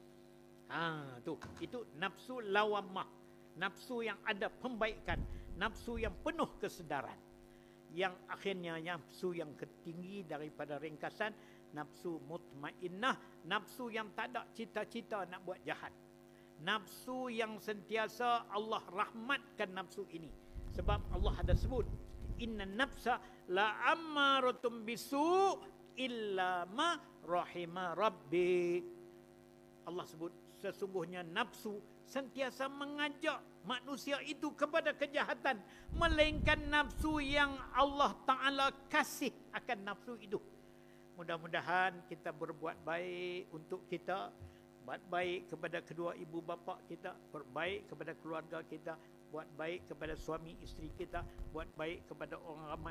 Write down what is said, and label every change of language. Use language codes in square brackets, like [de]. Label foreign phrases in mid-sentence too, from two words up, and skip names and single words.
[ms] Itu nafsu lawamah, nafsu yang ada pembaikan, nafsu yang penuh kesedaran. Yang akhirnya nafsu yang ketinggi daripada ringkasan, nafsu mutmainnah, nafsu yang tak ada cita-cita nak buat jahat. Nafsu yang sentiasa Allah rahmatkan nafsu ini. Sebab Allah ada sebut, [ar] إن النفس لأمارة بالسوء إلا ما رحم ربي. [ms] Allah sebut sesungguhnya nafsu sentiasa mengajak manusia itu kepada kejahatan, melainkan nafsu yang Allah Ta'ala kasih akan nafsu itu. Mudah-mudahan kita berbuat baik untuk kita, buat baik kepada kedua ibu bapa kita, berbaik kepada keluarga kita, buat baik kepada suami isteri kita, buat baik kepada orang ramai.